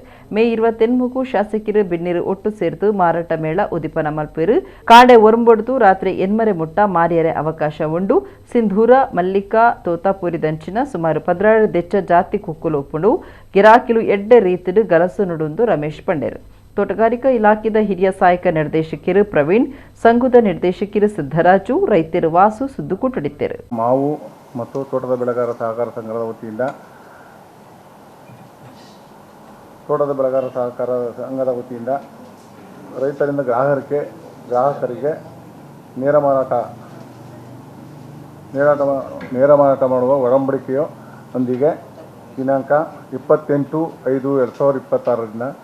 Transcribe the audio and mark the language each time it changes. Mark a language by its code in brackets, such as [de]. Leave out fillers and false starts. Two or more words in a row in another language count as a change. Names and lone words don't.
[tcy] ಮೇ 28 ಶಾಸಕರು ಬಿನ್ನಿರು ಒಟ್ಟು ಸೇರ್ತು ಮಾರಾಟ ಮೇಳ ಉದಿಪನ ಮಲ್ಪೇರು ಕಾಂಡೆ ಒರಂಬೊಡ್ದು ರಾತ್ರಿ 8 ಮುಟ್ಟ ಮಾರಿಯರೆ ಅವಕಾಶ ಉಂಡು ಸಿಂಧೂರ, ಮಲ್ಲಿಕಾ, ತೋತಾಪುರಿ ದಂಚಿನ ಸುಮಾರು 16 ಜಾತಿ ಕುಕ್ಕುಲು ಒಪ್ಪುಂಡು ಗಿರಾಕಿಲು ಎಡ್ಡೆ ರೀತಿಡು ಗಲಸು ನುಡುಂದು ರಮೇಶ್ ಪಂಡೇರು. ತೋಟಗಾರಿಕಾ ಇಲಾಖೆದ ಹಿರಿಯ ಸಹಾಯಕ ನಿರ್ದೇಶಕರು ಪ್ರವೀಣ್, ಸಂಘದ ನಿರ್ದೇಶಕರು ಸಿದ್ದರಾಜು, ರೈತರು ವಾಸು ಸುದ್ದುಕೂಟಡಿದ್ದರು. [kn] ಮಾವು ಮತ್ತು ತೋಟದ ಬೆಳೆಗಾರರ ಸಹಕಾರ ಸಂಘದ ವತಿಯಿಂದ ರೈತರಿಂದ ಗ್ರಾಹಕರಿಗೆ ನೇರ ಮಾರಾಟ ಮಾಡುವ ಒಡಂಬಡಿಕೆಯೊಂದಿಗೆ ದಿನಾಂಕ 28/5/2026ರಿಂದ